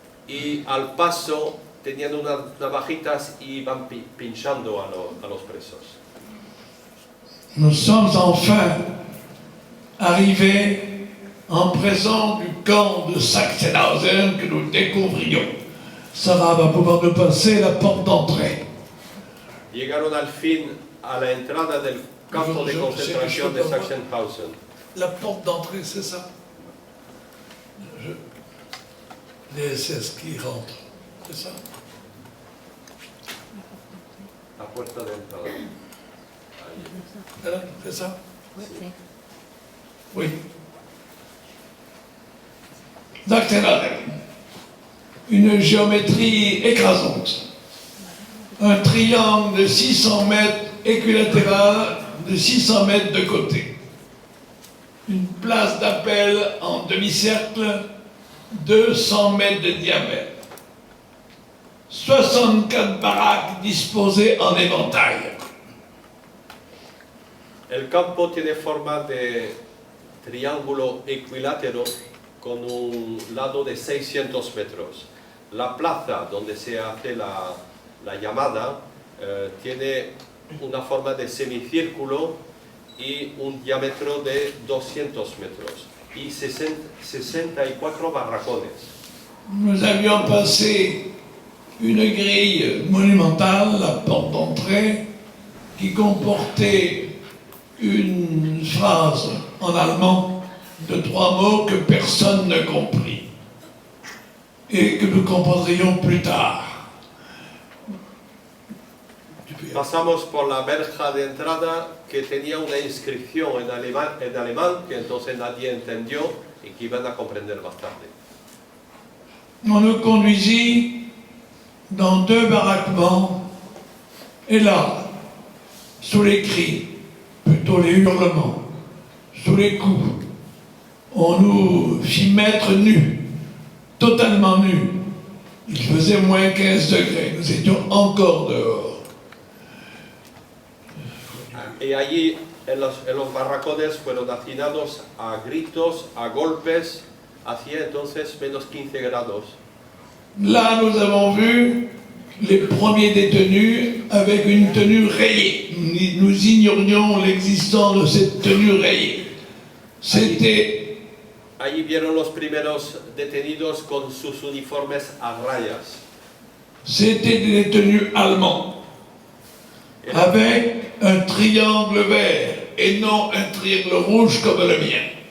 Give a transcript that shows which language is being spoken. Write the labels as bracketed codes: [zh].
[es] y al paso tenían unas navajitas y iban pinchando a los presos. [fr] Nous sommes enfin arrivés en présence du camp de Sachsenhausen que nous découvrions. Sarah va pouvoir nous passer la porte d'entrée. [es] Llegaron al fin a la entrada del campo de concentración de Sachsenhausen. [fr] La porte d'entrée, c'est ça? Les SS qui rentrent, c'est ça? [es] La puerta de entrada. [fr] C'est ça? Oui. Sachsenhausen. Une géométrie écrasante. Un triangle de 600 mètres équilatéral de 600 mètres de côté. Une place d'appel en demi-cercle, 200 mètres de diamètre. 64 baraques disposées en éventail. [es] El campo tiene forma de triángulo equilátero con un lado de 600 metros. La plaza donde se hace la llamada tiene una forma de semicírculo y un diámetro de 200 metros y 64 barracones. [fr] Nous avions passé une grille monumentale, la porte d'entrée, qui comportait une phrase en allemand de 3 mots que personne ne comprit et que nous comprendrions plus tard. [es] Pasamos por la verja de entrada que tenía una inscripción en alemán que entonces nadie entendió y que iban a comprender más tarde. [fr] On nous conduisit dans 2 baraquements et là, sous les cris, plutôt les hurlements, sous les coups, on nous fit mettre nus, totalement nus. Il faisait moins 15 degrés, nous étions encore dehors. [es] Y allí en los barracones fueron hacinados a gritos, a golpes, hacía entonces menos 15 grados. [fr] Là, nous avons vu les premiers détenus avec une tenue rayée. Nous ignorions l'existence de cette tenue rayée. C'était [es] Allí vieron los primeros detenidos con sus uniformes a rayas. [fr] des détenus allemands avec un triangle vert et non un triangle rouge comme le mien.